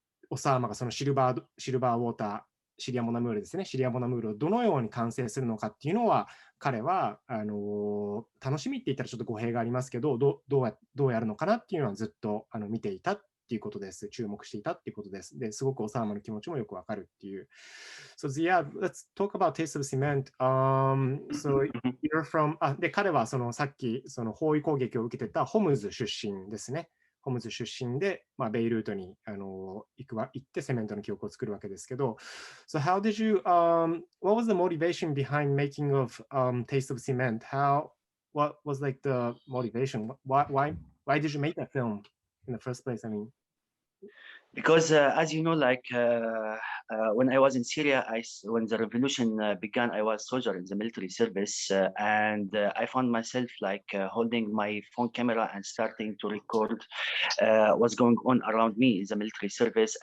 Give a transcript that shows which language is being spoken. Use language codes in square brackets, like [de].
[ja] オサーマがそのシルバーウォーター、シリアモナムールですね、シリアモナムールをどのように完成するのかっていうのは、彼は楽しみって言ったらちょっと語弊がありますけど、どうやるのかなっていうのはずっと見ていたっていうことです。注目していたっていうことです。ですごくオサーマの気持ちもよくわかるっていう。 [en] So yeah, let's talk about Taste of Cement. So you're from [ja] で彼はそのさっきその包囲攻撃を受けてたホムズ出身ですね。ホムズ出身で、ベイルートに行ってセメントの記憶を作るわけですけど、 [en] So how did you, what was the motivation behind making of Taste of Cement? What was like the motivation? Why did you make that film in the first place? I mean, because as you know, like when I was in Syria, when the revolution began, I was soldier in the military service, and I found myself like holding my phone camera and starting to record what's going on around me in the military service.